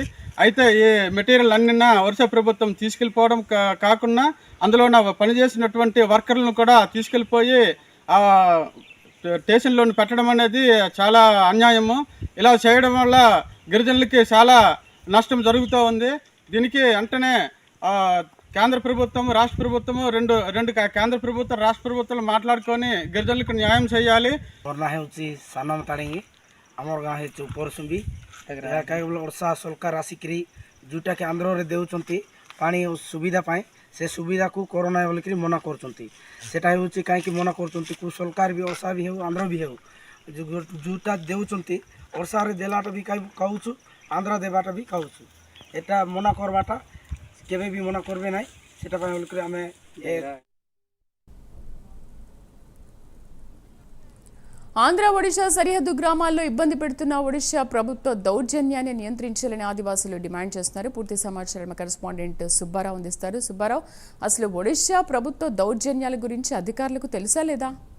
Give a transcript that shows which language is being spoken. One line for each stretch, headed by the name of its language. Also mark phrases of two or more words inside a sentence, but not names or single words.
Telugu: అయితే ఈ మెటీరియల్ అన్నినా వర్ష ప్రభుత్వం తీసుకెళ్ళిపోవడం కాకుండా అందులో పనిచేసినటువంటి వర్కర్లను కూడా తీసుకెళ్ళిపోయి స్టేషన్లో పెట్టడం అనేది చాలా అన్యాయము. ఇలా చేయడం వల్ల గిరిజనులకి చాలా నష్టం జరుగుతూ ఉంది. దీనికి వెంటనే కేంద్ర ప్రభుత్వం రాష్ట్ర ప్రభుత్వము రెండు కేంద్ర ప్రభుత్వం రాష్ట్ర ప్రభుత్వాలు మాట్లాడుకొని గిరిజనులకు న్యాయం చేయాలి.
Odia: ସାନ ତାଡ଼ିଙ୍ଗି ଆମର ଗାଁ ହେଉଛି ଉପରସୁମ୍ବି ବର୍ଷା ସରକାର ଆସିକିରି ଯେଉଁଟାକି ଆନ୍ଧ୍ରରେ ଦେଉଛନ୍ତି ପାଣି ସୁବିଧା ପାଇଁ ସେ ସୁବିଧାକୁ କରୋନା ବୋଲିକିରି ମନା କରୁଛନ୍ତି. ସେଇଟା ହେଉଛି କାହିଁକି ମନା କରୁଛନ୍ତି କେଉଁ ସରକାର ବି ଓଷା ବି ହେଉ ଆନ୍ଧ୍ର ବି ହେଉ ଯେଉଁଟା ଦେଉଛନ୍ତି ଓଷାରେ ଦେଲାଟା ବି ଖାଉଛୁ ଆନ୍ଧ୍ର ଦେବାଟା ବି ଖାଉଛୁ. ଏଟା ମନା କରବାଟା କେବେ ବି ମନା କରିବେ ନାହିଁ. ସେଟା ପାଇଁ ବୋଲିକିରି ଆମେ
Telugu: ఆంధ్ర ఒడిశా సరిహద్దు గ్రామాల్లో ఇబ్బంది పెడుతున్న ఒడిశా ప్రభుత్వ దౌర్జన్యాన్ని నియంత్రించాలని ఆదివాసులు డిమాండ్ చేస్తున్నారు. పూర్తి సమాచారం కరెస్పాండెంట్ సుబ్బారావు అందిస్తారు. సుబ్బారావు, అసలు ఒడిశా ప్రభుత్వ దౌర్జన్యాల గురించి అధికారులకు తెలుసా లేదా?